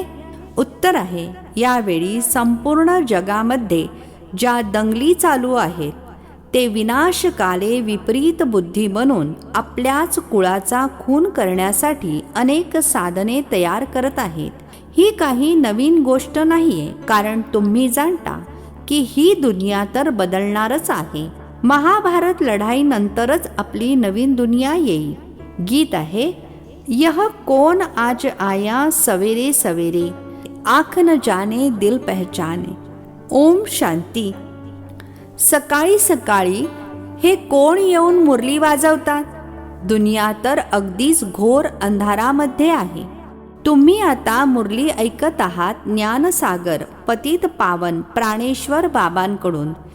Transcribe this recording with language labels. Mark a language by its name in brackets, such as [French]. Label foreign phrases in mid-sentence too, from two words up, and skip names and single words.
[Marathi] उत्तर आहे, यावेळी संपूर्ण जगामध्ये ज्या दंगली चालू आहेत ते [Sanskrit] विनाशकाले विपरीत बुद्धी [Marathi] बनून आपल्याच कुळाचा खून करण्यासाठी अनेक साधने तयार करत आहेत. ही काही नवीन गोष्ट नाहीये, कारण तुम्ही जाणता की ही दुनिया तर बदलणारच आहे. महाभारत लढाईनंतरच आपली नवीन दुनिया येईल. गीत आहे, [Hindi] यह कौन आज आया सवेरे सवेरे, आँख न जाने दिल पहचाने. [Marathi] ओम शांती. सकाळी सकाळी हे कोण येऊन मुरली वाजवतात? दुनिया तर अगदीच घोर अंधारामध्ये आहे. तुम्ही आता मुरली ऐकत आहात ज्ञानसागर पतित पावन प्राणेश्वर बाबांकडून.